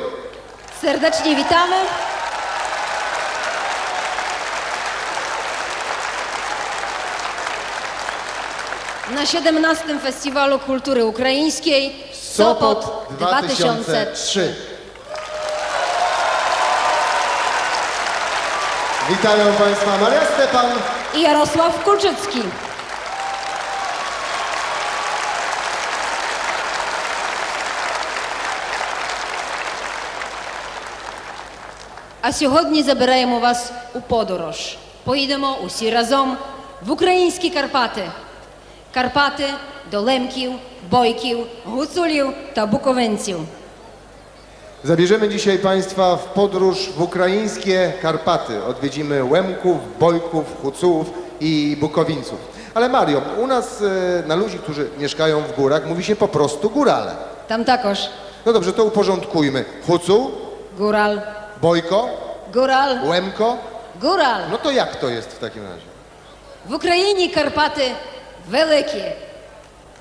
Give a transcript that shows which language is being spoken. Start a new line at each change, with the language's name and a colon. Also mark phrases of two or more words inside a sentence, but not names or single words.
Polish: Serdecznie witamy. Na 17. Festiwalu Kultury Ukraińskiej Sopot 2003. Witają państwa Maria Stepan i Jarosław Kulczycki.
Ukrainian: А сьогодні забираємо вас у подорож. Поїдемо усі разом в українські Карпати. Карпати до Лемків, Бойків, Гуцулів та Буковинців.
Polish: Zabierzemy dzisiaj państwa w podróż w ukraińskie Karpaty. Odwiedzimy Łemków, Bojków, Hucułów i Bukowińców. Ale Mario, u nas na ludzi, którzy mieszkają w górach, mówi się po prostu górale.
Ukrainian: Tam також.
Polish: No dobrze, to uporządkujmy. Hucuł, Góral, Bojko, Góral, Łemko. Góral. No to jak to jest w takim razie?
Ukrainian: В Україні Карпати великі,